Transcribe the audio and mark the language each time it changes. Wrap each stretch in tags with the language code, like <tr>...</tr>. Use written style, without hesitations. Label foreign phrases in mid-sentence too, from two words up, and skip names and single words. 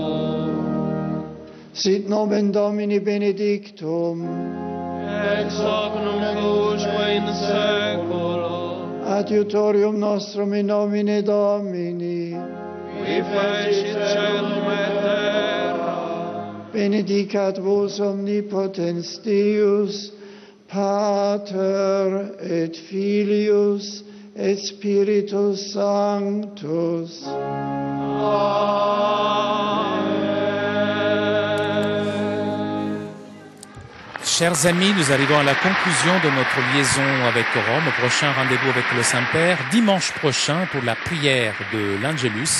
<la>Sit nomen Domini benedictum, ex hoc nunc usque in saeculo, adiutorium nostrum in nomine Domini, qui fecit caelum et terra, benedicat vos omnipotens Deus, Pater et Filius et Spiritus Sanctus.</la> <fr>Chers amis, nous arrivons à la conclusion de notre liaison avec Rome. Prochain rendez-vous avec le Saint-Père, dimanche prochain pour la prière de l'Angelus.</fr>